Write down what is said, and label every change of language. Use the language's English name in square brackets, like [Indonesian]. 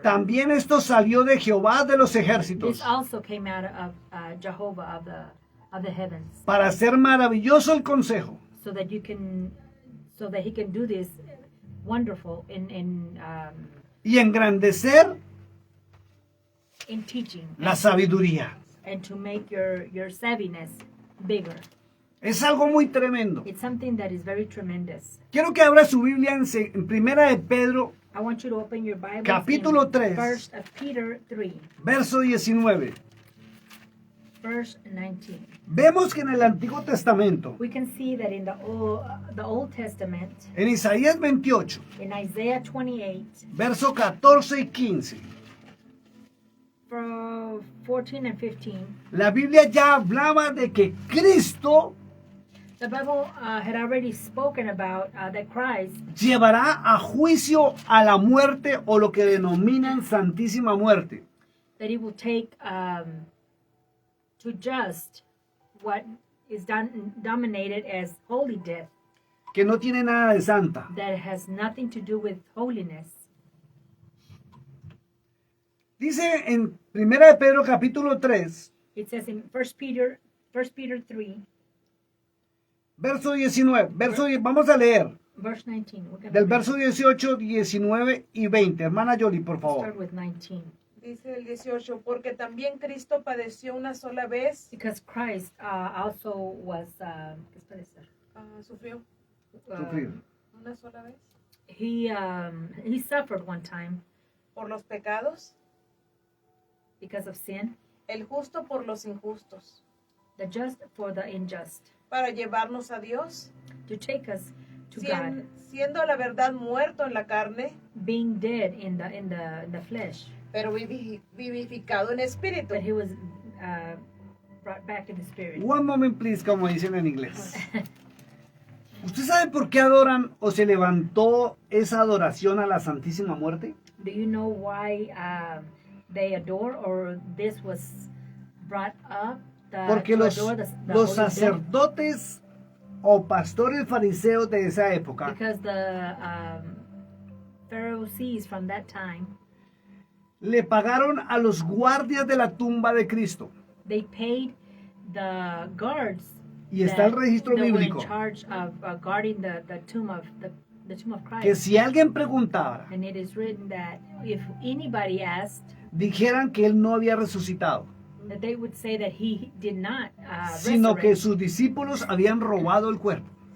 [Spanish] También esto salió de Jehová de los [English] this [Spanish] ejércitos, [English] also came out of Jehovah of the heavens, [Spanish] para hacer maravilloso el consejo [English] so that he can do this wonderful in [Spanish] y engrandecer [English] teaching [Spanish] la sabiduría. [English] and to make your savviness bigger. [Spanish] Es algo muy tremendo. [English] It's something that is very tremendous. [Spanish] Quiero que abra su Biblia en Primera de Pedro, [English] I want you to open your Bible [Spanish] Capítulo [English] in [Spanish] 3. [English] 1 Peter 3, [Spanish] verso 19. [English] verse 19. [Spanish] Vemos que en el Antiguo Testamento, [English] We can see that in the Old Testament, [Spanish] en Isaías 28, [English] in Isaiah 28, [Spanish] verso 14 y 15, [English] from 14 and 15, [Spanish] la Biblia ya hablaba de que Cristo [English] the Bible had already spoken about that Christ [Spanish] llevará a juicio a la muerte, o lo que denominan Santísima Muerte. [English] that he will take to just what is dominated as holy death, [Spanish] Que no tiene nada de santa. [English] that has nothing to do with holiness. [Spanish] Dice en Primera de Pedro capítulo 3, [English] It says in 1 Peter 3, [Spanish] verso 19. Vamos a leer [English] verse 19. We're gonna [Spanish] del [English] read. [Spanish] verso 18, 19 y 20. Hermana Yoli, por [English] Start [Spanish] favor. [English] with 19. [Spanish] Dice el 18, porque también Cristo padeció una sola vez, [English] Because Christ also was, [Spanish] ¿qué puede ser? sufrió Sufrir. una sola vez [English] He suffered one time [Spanish] por los pecados, [English] because of sin, [Spanish] el justo por los injustos, [English] the just for the unjust, [Spanish] para llevarnos a Dios, [English] to take us to God, [Spanish] siendo la verdad muerto en la carne, [English] being dead in the flesh, [Spanish] pero vivificado en espíritu. [English] but he was brought back in the spirit. One moment, please, [Spanish] como dicen en inglés. ¿Usted sabe por qué adoran o se levantó esa adoración a la Santísima Muerte? [English] Do you know why they adore, or this was brought up? [Spanish] Porque [English] to [Spanish] los [English] adore the [Spanish] los [English] holy dead? [Spanish] sacerdotes o pastores fariseos de esa época [English] Because the Pharisees from that time, [Spanish] le pagaron a los guardias de la tumba de Cristo. [English] they paid the guards [Spanish] Y está el registro [English] that were in [Spanish] bíblico. [English] charge of guarding the tomb of the tomb of Christ. [Spanish] Que si alguien preguntara, [English] And it is written that if anybody asked, [Spanish] dijeran que él no había resucitado. [English] that they would say that he did not [Spanish] sino que [English] resurrect, [Spanish] sus discípulos habían robado el cuerpo.